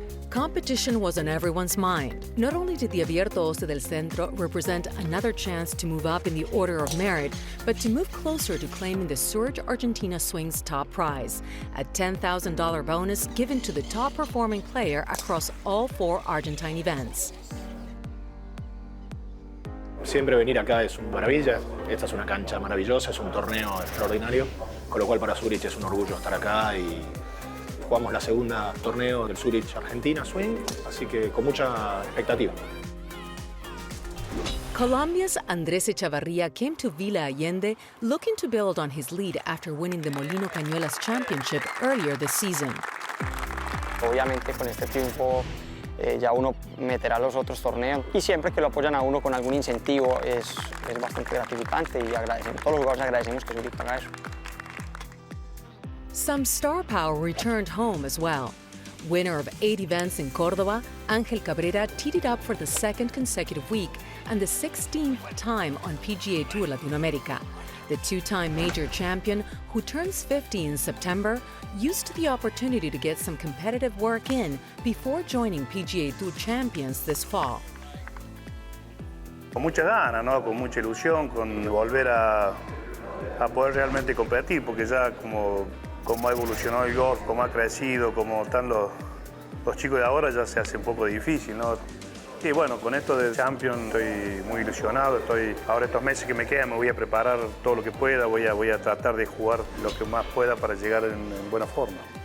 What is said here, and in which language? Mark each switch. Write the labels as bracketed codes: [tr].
[en] Competition was on everyone's mind. Not only did the Abierto del Centro represent another chance to move up in the order of merit, but to move closer to claiming the Zurich Argentina Swing's top prize, a $10,000 bonus given to the top-performing player across all 4 Argentine events. [es] Siempre venir acá es una maravilla. Esta es una cancha maravillosa, es un torneo extraordinario, con lo cual para Zurich es un orgullo estar acá y jugamos la segunda torneo del Zurich Argentina Swing, así que con mucha expectativa. [en] Colombia's Andrés Echavarría came to Villa Allende looking to build on his lead after winning the Molino Cañuelas Championship earlier this season. [es] Obviamente con este triunfo ya uno meterá los otros torneos y siempre que lo apoyan a uno con algún incentivo es bastante gratificante y agradecemos, todos los jugadores agradecemos que Zurich haga eso. [en] Some star power returned home as well. Winner of 8 events in Cordoba, Ángel Cabrera teed it up for the second consecutive week and the 16th time on PGA TOUR Latinoamérica. The 2-time major champion, who turns 50 in September, used the opportunity to get some competitive work in before joining PGA TOUR champions this fall. [es] Con mucha gana, ¿no? Con mucha ilusión, con volver a poder realmente competir, porque ya como ha evolucionado el golf, como ha crecido, como están los chicos de ahora, ya se hace un poco difícil, ¿no? Y bueno, con esto del Champion estoy muy ilusionado. Ahora estos meses que me quedan me voy a preparar todo lo que pueda, voy a tratar de jugar lo que más pueda para llegar en buena forma.